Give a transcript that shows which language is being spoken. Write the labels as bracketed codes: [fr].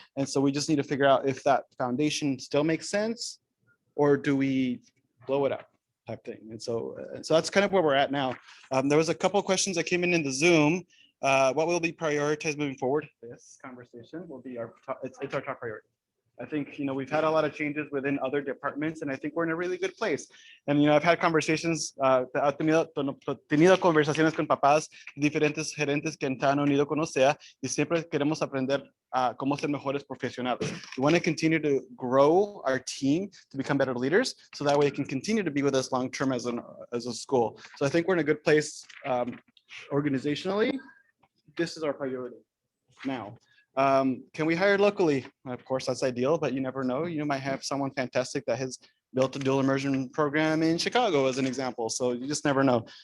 [en] And so we just need to figure out if that foundation still makes sense or do we blow it up type thing. And so that's kind of where we're at now. There was a couple of questions that came in the Zoom. What will be prioritized moving forward? This conversation will be our top, it's our top priority. I think, we've had a lot of changes within other departments and I think we're in a really good place. And, I've had conversations, [es] tenido conversaciones con papás, diferentes gerentes que han unido con OCEA y siempre queremos aprender cómo ser mejores profesionales. [en] We want to continue to grow our team to become better leaders so that way it can continue to be with us long-term as a school. So I think we're in a good place organizationally. This is our priority now. Can we hire locally? Of course, that's ideal, but you never know. You might have someone fantastic that has built a dual immersion program in Chicago as an example. So you just never know.